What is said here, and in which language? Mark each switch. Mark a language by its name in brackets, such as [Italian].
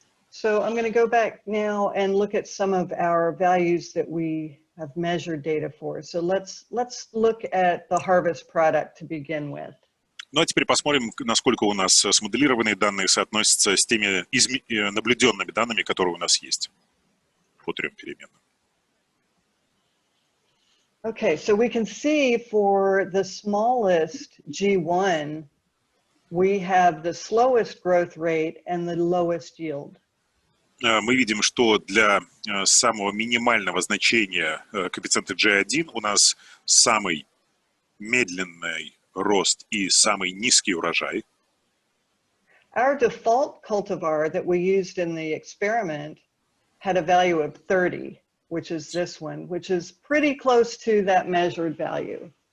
[English] So I'm going to go back now and look at some of our values that we have measured data for. So let's look at the harvest product to begin with. [Russian] Ну а теперь посмотрим, насколько у нас смоделированные данные соотносятся с теми наблюденными данными, которые у нас есть по трем переменным. [English] Okay, so we can see for the smallest G1, we have the slowest growth rate and the lowest yield. [Russian] Мы видим, что для самого минимального значения коэффициента G1 у нас самый медленный рост и самый низкий урожай. [English] Our default cultivar that we used in the experiment had a value of 30, which is this one, which is pretty close to that measured value.